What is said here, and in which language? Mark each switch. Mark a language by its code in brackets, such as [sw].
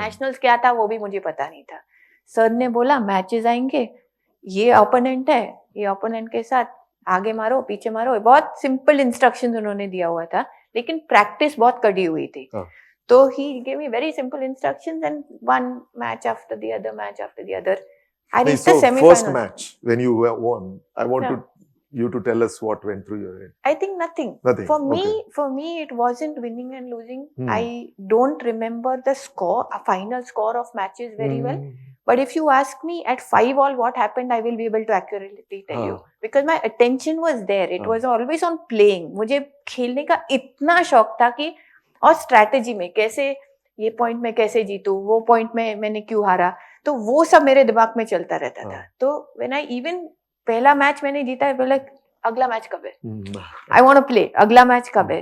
[hi] Nationals क्या था वो भी मुझे पता नहीं था। सर ने बोला मैचेस आएंगे, ये ओपोनेंट है, ये ओपोनेंट के साथ आगे मारो पीछे मारो, बहुत सिंपल इंस्ट्रक्शंस उन्होंने दिया हुआ था, लेकिन प्रैक्टिस बहुत कड़ी हुई थी। [en] तो he give me very simple instructions and one match after the other, match after the other, I reached the semi-final. First match when you won, I want you to tell us what went through your head. I think nothing. For me, it wasn't winning and losing. I don't remember the score, a final score of matches very well. But if you ask me at 5-all what happened, I will be able to accurately tell you, because my attention was there. It was always on playing. [hi] मुझे खेलने का इतना शौक था कि, और strategy में कैसे ये पॉइंट में कैसे जीतूं, वो पॉइंट में मैंने क्यों हारा, तो वो सब मेरे दिमाग में चलता रहता था। तो [en] when I even [hi] पहला मैच मैंने जीता है, बोला अगला मैच कब है, [en] I want to play, [hi] अगला मैच कब है।